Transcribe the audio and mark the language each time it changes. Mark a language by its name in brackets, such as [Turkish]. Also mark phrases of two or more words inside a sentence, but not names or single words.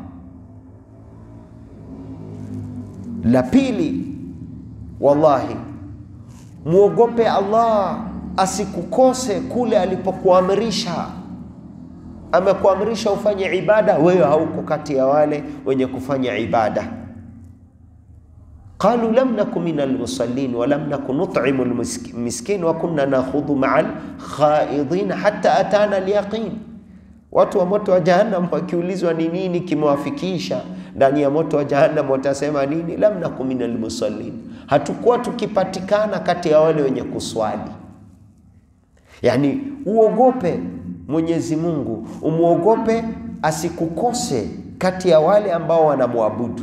[Swahili] La pili, wallahi muogope Allah asikukose kule alipokuamrisha. Amekuamrisha ufanye ibada, wewe hauko kati ya wale wenye kufanya ibada. [Arabic] قالوا لم نك من المصلين ولم نك نطعم المسكين وكنا نخوض مع الخائضين حتى أتانا اليقين. [Swahili] Watu wa moto wa jahannam wakiulizwa ni nini kimewafikisha ndani ya moto wa jahannam, watasema nini? [Arabic] لم نك من المصلين, [Swahili] hatukuwa tukipatikana kati ya wale wenye kuswali. Yani uogope Mwenyezi Mungu, umuogope asikukose kati ya wale ambao wanamwabudu.